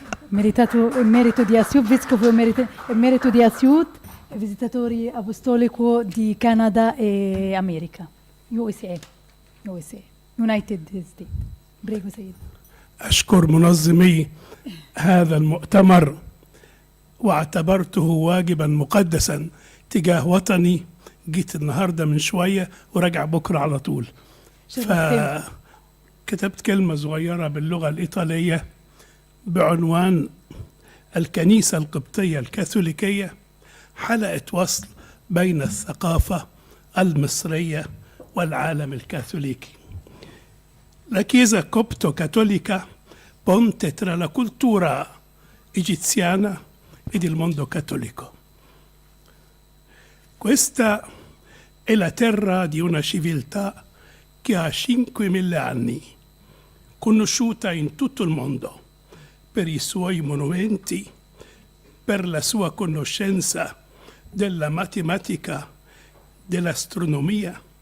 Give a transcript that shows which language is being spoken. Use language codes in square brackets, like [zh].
[it] Merito di Asiut, vescovo emerito di Asiut, visitatore apostolico di Canada e America. [en] USA. United States. [it] بريغو سيد. [ar] أشكر منظمي هذا المؤتمر، واعتبرته واجبا مقدسا تجاه وطني. جيت النهاردة من شوية وراجع بكرة على طول، فكتبت كلمة صغيرة باللغة الإيطالية بعنوان الكنيسة القبطية الكاثوليكية، حلقة وصل بين الثقافة المصرية والعالم الكاثوليكي. [it] La Chiesa Copto-cattolica ponte tra la cultura egiziana ed il mondo cattolico. Questa è la terra di una civiltà che ha 5.000 anni, conosciuta in tutto il mondo per i suoi monumenti, per la sua conoscenza della matematica, dell'astronomia.